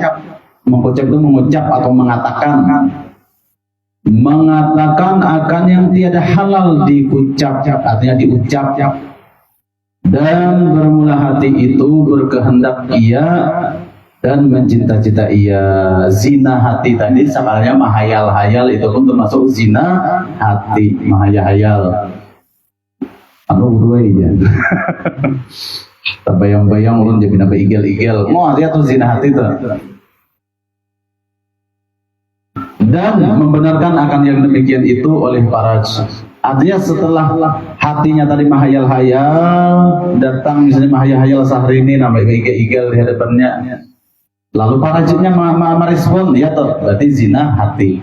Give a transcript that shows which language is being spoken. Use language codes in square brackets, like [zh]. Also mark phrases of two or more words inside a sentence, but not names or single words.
[id] Mengkucap itu mengucap atau mengatakan akan yang tiada halal dikucap, artinya diucap. Dan bermula hati itu berkehendak ia dan mencita-cita ia. Zina hati tadi sebenarnya mahayal-hayal itu pun termasuk zina hati, mahayal-hayal. Anu berdua aja. [bjn] Terbayang-bayang ulun jadi nabi igel-igel. [id] Mau lihat tuh zina hati tuh. Dan membenarkan akan yang demikian itu oleh para. Artinya setelah hatinya tadi mahayal-hayal, datang misalnya mahayal-hayal Syahrini namanya igel-igel di hadapannya. Lalu para jinnya merespon, ya toh, berarti zina hati.